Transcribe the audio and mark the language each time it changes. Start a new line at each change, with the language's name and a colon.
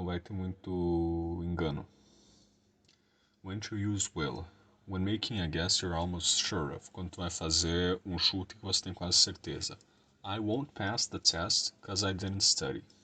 Portuguese: Não vai ter muito engano.
English: When to use will. When making a guess you're almost sure of.
Portuguese: Quando tu vai fazer um chute que você tem quase certeza.
English: I won't pass the test because I didn't study.